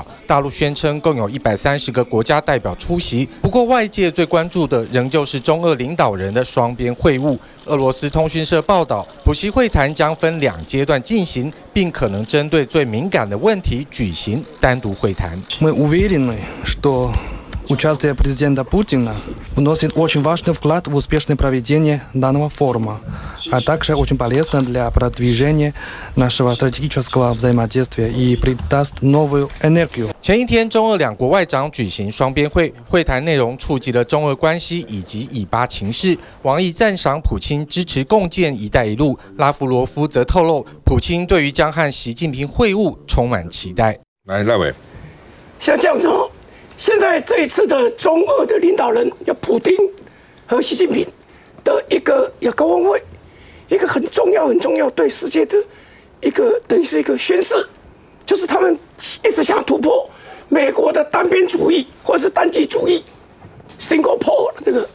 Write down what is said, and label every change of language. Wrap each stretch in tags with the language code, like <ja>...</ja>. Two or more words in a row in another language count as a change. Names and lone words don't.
<zh>大陆宣称共有130个国家代表出席，不过外界最关注的仍旧是中俄领导人的双边会晤。俄罗斯通讯社报道，普习会谈将分2阶段进行，并可能针对最敏感的问题举行单独会谈。</zh> <ru>Участие президента Путина вносит очень важный вклад в успешное проведение данного форума, а также очень полезно для продвижения нашего стратегического взаимодействия и придаст новую энергию.</ru> <zh>前一天，中俄2国外长举行双边会，会谈内容触及了中俄关系以及以巴情势。王毅赞赏普京支持共建“一带一路”，拉夫罗夫则透露，普京对于将和习近平会晤充满期待。来，赖伟，像这样子现在这一次的中俄的领导人，有普丁和习近平的一个高峰会，一个很重要对世界的一个等于是一个宣示，就是他们一直想突破美国的单边主义或者是单极主义 ，</zh> <en>single pole</en> <zh>这个。</zh>